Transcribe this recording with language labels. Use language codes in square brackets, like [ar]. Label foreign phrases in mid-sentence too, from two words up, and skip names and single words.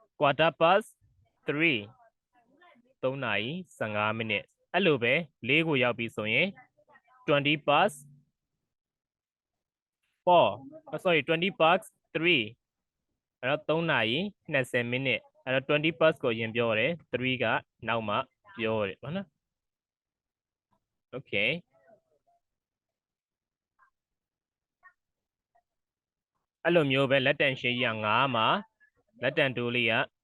[my] 3 3 နာရီ15မိနစ်အဲ့လိုပဲ4ကိုရောက်ပြီဆိုရင်20 past 4 sorry 20 past 3 အဲ့တော့3နာရီ20မိနစ်အဲ့တော့20 past ကိုအရင်ပြောတယ်3ကနောက်မှပြောတယ်ပေါ့နော် okay အဲ့လိုမျိုးပဲလက်တန်ရှည်ကြီးက9မှာလက်တန်တိုးလေးက